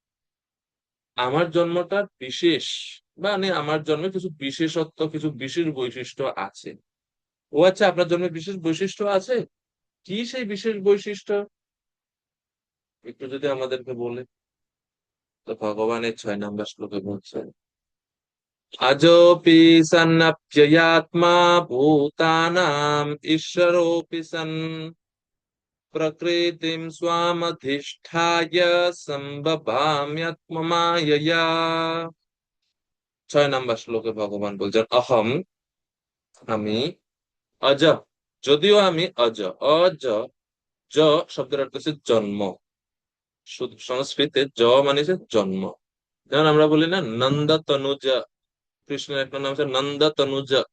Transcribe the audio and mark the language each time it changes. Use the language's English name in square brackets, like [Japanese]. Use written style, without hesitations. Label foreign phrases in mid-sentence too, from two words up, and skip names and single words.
[Bangla] আমার জন্মটা বিশেষ, মানে আমার জন্মে কিছু বিশেষত্ব, কিছু বিশেষ বৈশিষ্ট্য আছে। ও আচ্ছা, আপনার জন্মে বিশেষ বৈশিষ্ট্য আছে? কি সেই বিশেষ বৈশিষ্ট্য একটু যদি আমাদেরকে বলে। তো ভগবানের 6 নাম্বার শ্লোকে বলছেন, [Sanskrit] अजोऽपि सन्नप्ययात्मा भूतानाम् ईश्वरोऽपि सन् प्रकृतिं स्वामधिष्ठाय सम्भवाम्यात्ममायया। [Bangla] 6 নাম্বার শ্লোকে ভগবান বলছেন অহম, আমি, অজ, যদিও আমি অজ। অজ, জ শব্দের অর্থ হচ্ছে জন্ম। সংস্কৃতে জ মানে হচ্ছে জন্ম। যেমন আমরা বলি না নন্দ তনুজ, কৃষ্ণের একটা নাম হচ্ছে নন্দ তনুজ।